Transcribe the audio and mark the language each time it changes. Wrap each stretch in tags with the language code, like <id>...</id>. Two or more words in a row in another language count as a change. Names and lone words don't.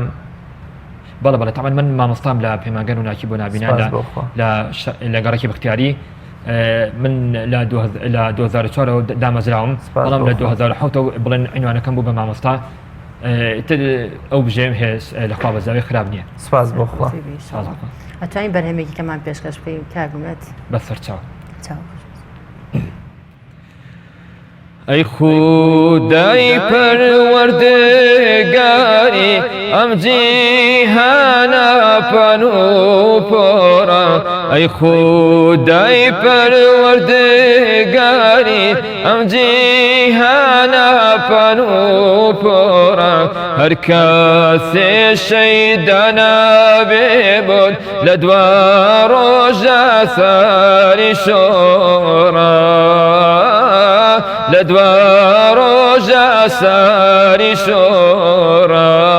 <ckb>بەڵێ تامان من مامۆستام لە پەیمانگەر و ناکی بۆ نبینان لە گەڕێکی بەختیاری من لە 2004 دامەزراوم بەڵام لە 2007 بڵێن عنوانەکەم بوو بە مامۆستا ئەو بژێم هێز لە خوا بەزاوی خراپ نییە سپاس بۆ خوا ئەتوانین بەرهەمێکی کەمان پێشکەش بکەین کاگومێت بەسەرچاو</ckb> <ku>ای خدای پروردگاری ام جیهانا پنو پورا ای خدای پروردگاری ام جیهانا پنو پورا هر کسی شیدانا ببود لدوار و جساری شورا لدوار و جساری شورا</ku>